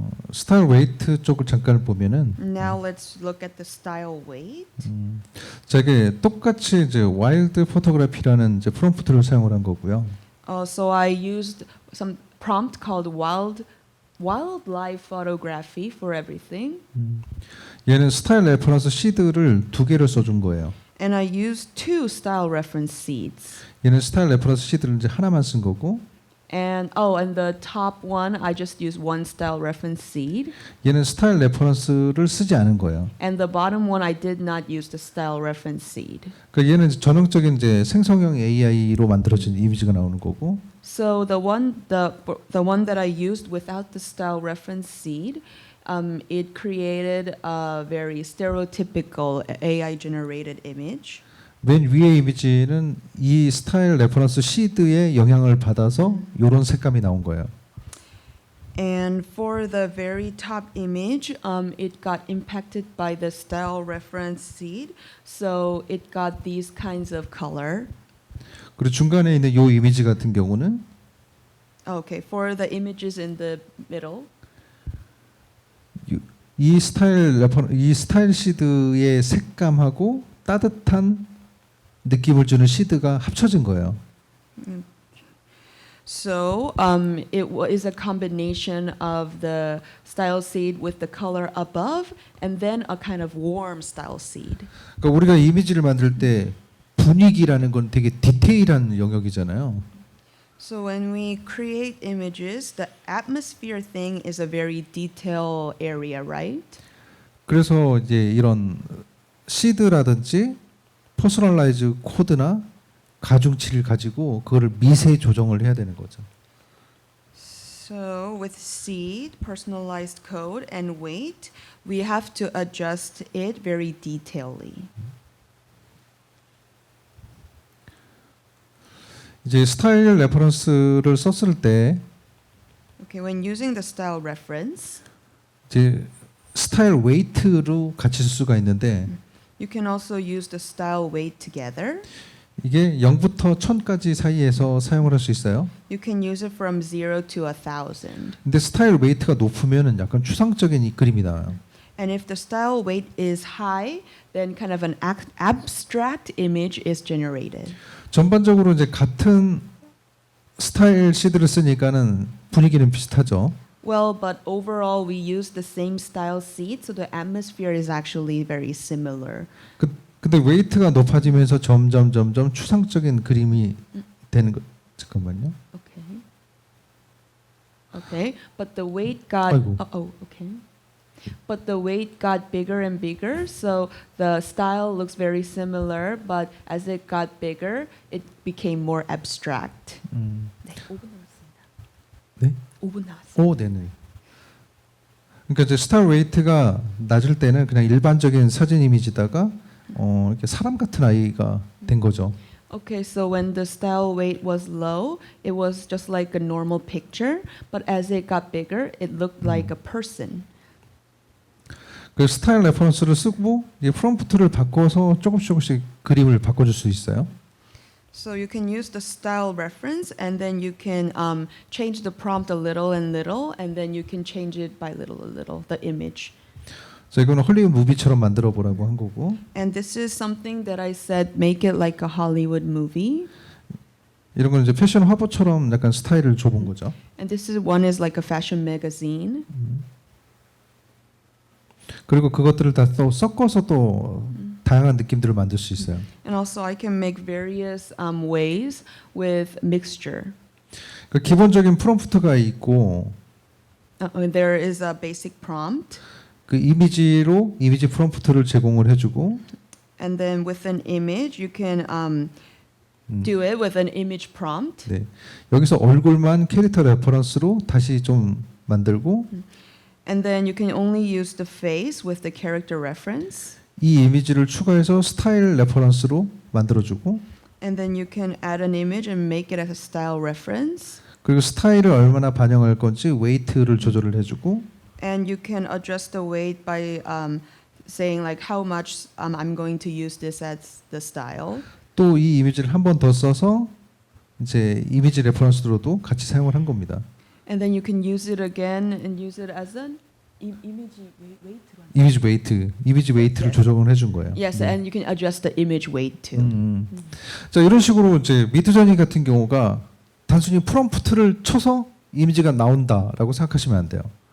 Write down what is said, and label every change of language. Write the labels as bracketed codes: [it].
[ko] 스타일 웨이트 쪽을 잠깐 보면은 [en] Now let's look at the style weight. [ko] 자, 이게 똑같이 이제 와일드 포토그래피라는 이제 프롬프트를 사용을 한 거고요. [en] So I used some prompt called wildlife photography for everything. [ko] 얘는 스타일 레퍼런스 시드를 두 개를 써준 거예요. [en] And I used two style reference seeds. [ko] 얘는 스타일 레퍼런스 시드를 이제 하나만 쓴 거고 [en] And the top one, I just used one style reference seed. [ko] 얘는 스타일 레퍼런스를 쓰지 않은 거예요. [en] And the bottom one, I did not use the style reference seed. [ko] 그러니까 얘는 전형적인 이제 생성형 AI로 만들어진 이미지가 나오는 거고 [en] So the one that I used without the style reference seed, it created a very stereotypical AI generated image. [ko] 맨 위에 이미지는 이 스타일 레퍼런스 시드의 영향을 받아서 이런 색감이 나온 거예요. [en] And for the very top image, it got impacted by the style reference seed, so it got these kinds of color. [ko] 그리고 중간에 있는 이 이미지 같은 경우는 [en] Okay, for the images in the middle, [ko] 이 스타일 시드의 색감하고 따뜻한 느낌을 주는 시드가 합쳐진 거예요. [en] so it is a combination of the style seed with the color above, and then a kind of warm style seed. [ko] 그러니까 우리가 이미지를 만들 때 분위기라는 건 되게 디테일한 영역이잖아요. [en] So when we create images, the atmosphere thing is a very detailed area, right? [ko] 그래서 이제 이런 시드라든지 퍼스널라이즈 코드나 가중치를 가지고 그거를 미세 조정을 해야 되는 거죠. [en] So with seed, personalized code, and weight, we have to adjust it very detailedly. [ko] 이제 스타일 레퍼런스를 썼을 때 [en] Okay, when using the style reference, [ko] 이제 스타일 웨이트로 같이 쓸 수가 있는데 [en] you can also use the style weight together. [ko] 이게 0부터 1000까지 사이에서 사용을 할 수 있어요. [en] You can use it from 0 to 1,000. [ko] 근데 스타일 웨이트가 높으면은 약간 추상적인 이 그림이 나와요. [en] And if the style weight is high, then kind of an abstract image is generated. [ko] 전반적으로 이제 같은 스타일 시드를 쓰니까는 분위기는 비슷하죠. [en] Well, but overall we use the same style seed, so the atmosphere is actually very similar. [ko] 근데 웨이트가 높아지면서 점점 추상적인 그림이 되는 거. 잠깐만요. [en] Okay. Okay, but the weight got [ko] 아이고. [en] okay. But the weight got bigger and bigger, so the style looks very similar, but as it got bigger, it became more abstract. [ko] 네, 5분 남았습니다. 네? 5분 남았습니다. 오, 네네. 그러니까 이제 스타일 웨이트가 낮을 때는 그냥 일반적인 사진 이미지다가 이렇게 사람 같은 아이가 된 거죠. [en] Okay, so when the style weight was low, it was just like a normal picture, but as it got bigger, it looked like a person. [ko] 그 스타일 레퍼런스를 쓰고 이제 프롬프트를 바꿔서 조금씩 그림을 바꿔줄 수 있어요. [en] So you can use the style reference, and then you can change the prompt a little, and then you can change it by little, the image. [ko] 그래서 이거는 헐리우드 무비처럼 만들어 보라고 한 거고. [en] And this is something that I said, make it like a Hollywood movie. [ko] 이런 건 이제 패션 화보처럼 약간 스타일을 줘본 거죠. [en] And this is one is like a fashion magazine. [ko] 그리고 그것들을 다 또 섞어서 또 다양한 느낌들을 만들 수 있어요. [en] And also I can make various ways with mixture. [ko] 그 기본적인 프롬프트가 있고 [en] There is a basic prompt. [ko] 그 이미지로 이미지 프롬프트를 제공을 해주고 [en] And then with an image, you can do it with an image prompt. [ko] 네. 여기서 얼굴만 캐릭터 레퍼런스로 다시 좀 만들고 [en] And then you can only use the face with the character reference. [ko] 이 이미지를 추가해서 스타일 레퍼런스로 만들어주고 [en] And then you can add an image and make it as a style reference. [ko] 그리고 스타일을 얼마나 반영할 건지 웨이트를 조절을 해주고 [en] And you can adjust the weight by saying like how much I'm going to use this as the style. [ko] 또 이 이미지를 한 번 더 써서 이제 이미지 레퍼런스로도 같이 사용을 한 겁니다. [en] And then you can use it again and use it as an image weight. [ko] 이미지 웨이트를 네. 조정을 해준 거예요. [en] Yes, and you can adjust the image weight too. [ko] 자 이런 식으로 이제 미드저니 같은 경우가 단순히 프롬프트를 쳐서 이미지가 나온다라고 생각하시면 안 돼요.